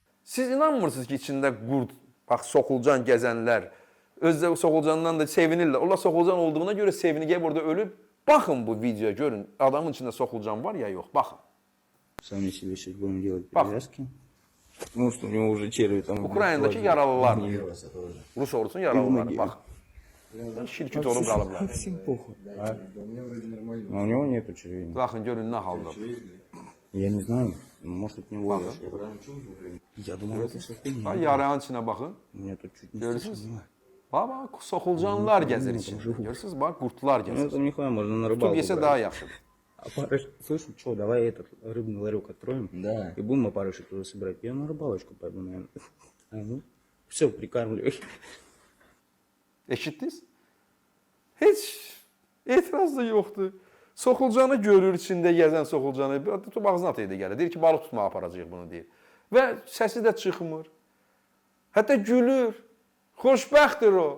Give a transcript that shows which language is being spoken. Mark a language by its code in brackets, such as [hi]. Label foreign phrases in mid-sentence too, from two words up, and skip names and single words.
[az] Siz inanmırsınız ki içində qurd, bax, soxulcan gəzənlər, özdə soxulcandan da sevinirlər. Onlar soxulcan olduğuna görə sevinir, gəlib orada ölüb. Baxın bu videoya, görün, adamın içində soxulcan var ya yox, baxın. [ru] Сами себе сейчас будем делать Пах. перевязки. Ну, что у него уже черви там... [az] Ukraynadakı yaralılar, [ru] Гнилося тоже. [az] Rus ordusunun yaralıları, baxın. Şirkət olub qalıblar. [ru] Всем похуй. А у него нету червей. [az] Baxın, görün nə halda. [ru] Я не знаю, может от него. Я думал, это все хуйня. [az] Bax, yarağın içinə baxın. [ru] У меня тут чуть не [az] Görürsünüz? [ru] стошнило. [az] Bax, bax, soxulcanlar gəzir içində. Görürsünüz, bax, qurtlar [ru] Ну, [az] gəzir. [ru] это нихуя, можно на [az] Tutub [ru] рыбалку [az] yesə [ru] брать. [az] daha yaxşıdır. [ru] А парыш, слышь, что, давай этот рыбный ларек откроем. Да. И будем опарышек туда собирать. Я на рыбалочку пойду, наверное. А, ну, все, прикармливай. [az] Eşitdiniz? Heç etiraz da yoxdur. Soxulcanı görür, içində gəzən soxulcanı. Tutub ağzına atıydı gəlir. Deyir ki, balıq tutmağa aparacaq bunu deyir. Və səsi də çıxmır. Hətta gülür. Xoşbəxtdir o.